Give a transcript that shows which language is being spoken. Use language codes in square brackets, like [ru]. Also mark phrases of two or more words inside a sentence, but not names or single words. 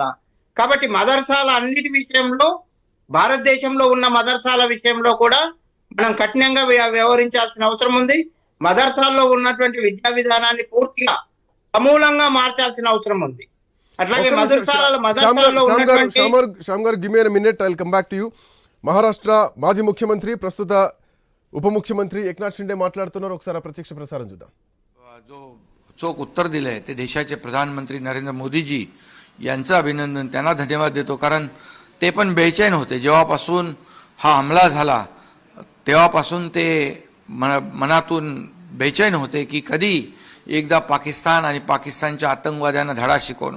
[te] కాబట్టి మదర్సాల అన్నిటి విషయంలో, భారతదేశంలో ఉన్న మదర్సాల విషయంలో కూడా మనం కఠినంగా వ్యవహరించాల్సిన అవసరం ఉంది. మదర్సాల్లో ఉన్నటువంటి విద్యా విధానాన్ని పూర్తిగా సమూలంగా మార్చాల్సిన అవసరం ఉంది. అట్లాగే మదర్సాలలో ఉన్నటువంటి [en] శ్యామ్ గారు, give me a minute, I will come back to you. [te] మహారాష్ట్ర మాజీ ముఖ్యమంత్రి, ప్రస్తుత ఉప ముఖ్యమంత్రి ఏకనాథ్ శిందే మాట్లాడుతున్నారు. ఒకసారి ప్రత్యక్ష ప్రసారం చూద్దాం. [mr] जो चोख उत्तर दिलंय ते देशाचे प्रधानमंत्री नरेंद्र मोदीजी यांचं अभिनंदन, त्यांना धन्यवाद देतो. कारण ते पण बेचैन होते जेव्हापासून हा हमला झाला, तेव्हापासून ते मनातून बेचैन होते की कधी एकदा पाकिस्तान आणि पाकिस्तानच्या आतंकवाद्यांना धडा शिकवणं.